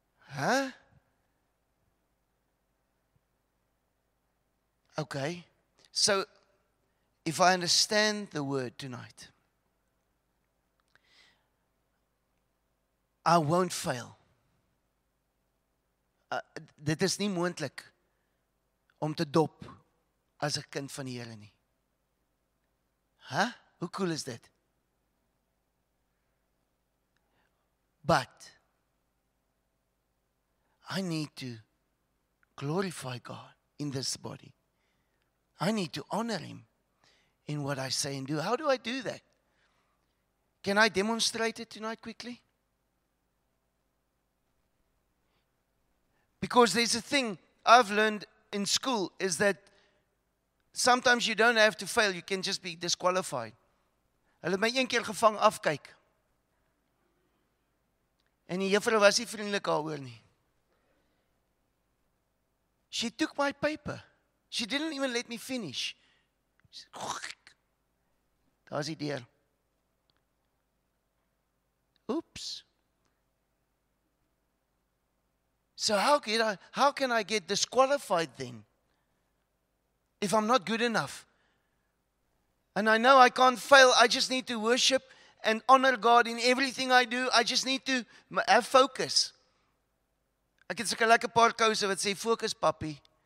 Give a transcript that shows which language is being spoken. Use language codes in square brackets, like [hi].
[en] Huh? Okay, so if I understand the word tonight, I won't fail. [af] Dit is nie moontlik om te dop as 'n kind van die Here nie. Huh? Hoe cool is dit? [en] But I need to glorify God in this body. I need to honor Him in what I say and do. How do I do that? Can I demonstrate it tonight quickly? Because there's a thing I've learned in school is that sometimes you don't have to fail, you can just be disqualified. [af] Hulle het my een keer gevang afkyk. En die juffrou was nie vriendelik daaroor nie. [en] She took my paper. She didn't even let me finish. [af] Daar's die deur. Oops. [en] So how can I get disqualified then? If I'm not good enough. And I know I can't fail. I just need to worship and honor God in everything I do. I just need to have focus. [af] Ek het sulke lekker paar kouse wat sê focus papi.